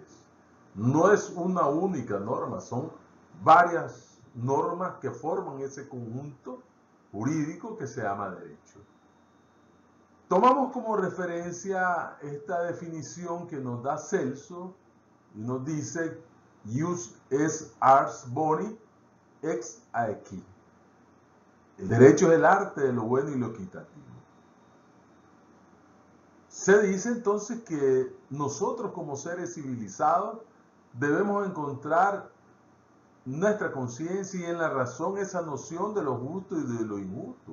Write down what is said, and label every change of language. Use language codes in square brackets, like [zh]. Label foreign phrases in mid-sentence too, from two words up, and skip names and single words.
[es] No es una única norma, son varias normas que forman ese conjunto jurídico que se llama derecho. Tomamos como referencia esta definición que nos da Celso y nos dice [la] jus es ars boni ex aequi. [es] El derecho es el arte de lo bueno y lo equitativo. Se dice entonces que nosotros como seres civilizados debemos encontrar nuestra conciencia y en la razón esa noción de lo justo y de lo injusto.